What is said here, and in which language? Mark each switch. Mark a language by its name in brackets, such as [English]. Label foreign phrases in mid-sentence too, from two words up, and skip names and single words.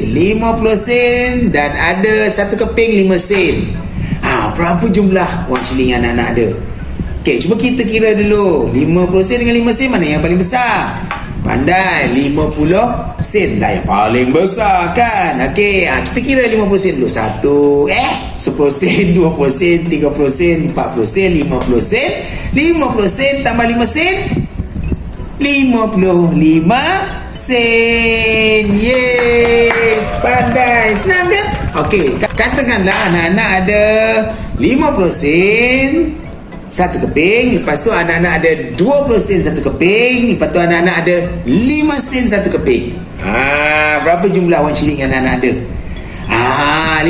[Malay] 50 sen dan ada satu keping 5 sen. Berapa jumlah wang shilling anak-anak ada? Okey, cuba kita kira dulu. 50 sen dengan 5 sen mana yang paling besar? Pandai, 50 sen dah yang paling besar kan. Okey, kita kira 50 sen dulu. 10 sen, 20 sen, 30 sen, 40 sen, 50 sen. 50 sen tambah 5 sen, 55 sen. Yeay, pandai. Senang kan? Okey, katakanlah anak-anak ada 50 sen satu keping, lepas tu anak-anak ada 20 sen satu keping, lepas tu anak-anak ada 5 sen satu keping. Berapa jumlah wang shilling yang anak-anak ada?